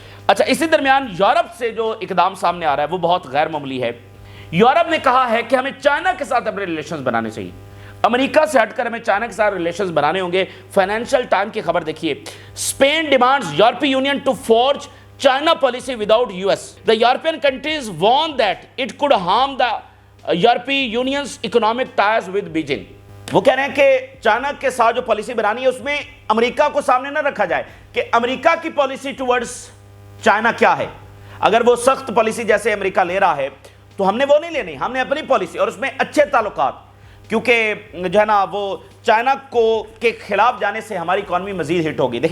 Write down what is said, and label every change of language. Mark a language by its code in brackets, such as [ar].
[ur] اچھا, اسی درمیان یورپ سے جو اقدام سامنے آ رہا ہے وہ بہت غیر معمولی ہے. یورپ نے کہا ہے کہ ہمیں چائنا کے ساتھ اپنے ریلیشنز بنانے چاہیے, امریکہ سے ہٹ کر ہمیں چائنا کے ساتھ ریلیشنز بنانے ہوں گے. [en] financial time [ur] کی خبر دیکھیے, [en] Spain demands European Union to forge China policy without U S. The European countries warn that it could harm the European Union's economic ties with Beijing. [ur] وہ کہہ رہے ہیں کہ چائنا کے ساتھ جو پالیسی بنانی ہے اس میں امریکہ کو سامنے نہ رکھا جائے کہ امریکہ کی پالیسی ٹورڈز چائنا کیا ہے. اگر وہ سخت پالیسی جیسے امریکہ لے رہا ہے تو ہم نے وہ نہیں لینی, ہم نے اپنی پالیسی اور اس میں اچھے تعلقات, کیونکہ جو ہے نا وہ چائنا کے خلاف جانے سے ہماری اکانومی مزید ہٹ ہوگی.